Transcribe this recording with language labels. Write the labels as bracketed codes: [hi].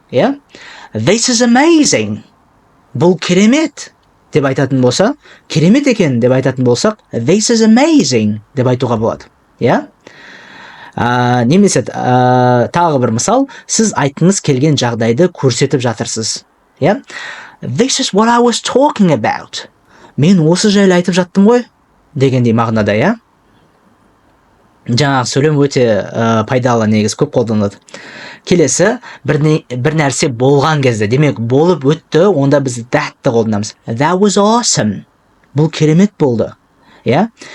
[en] Yeah? This is amazing. [kk] Бұл керемет деп айтатын болса, керемет екен деп айтатын болсақ, [en] this is amazing [kk] деп айтуға болады. [en] Yeah? [kk] Немесе тағы бір мысал, сіз айтқыңыз келген жағдайды көрсетіп жатырсыз. [en] Yeah? This is what I was talking about. [kk] Мен осы жайлы айтып жаттым ғой дегендей мағынада, иә? Жаңағы сөйлем өте пайдалы, негіз көп қолданылады. Келесі, бір нәрсе болған кезде, демек болып өтті, онда біз that'ты қолданамыз. [en] That was awesome. [kk] Бұл керемет болды. [en] Yeah?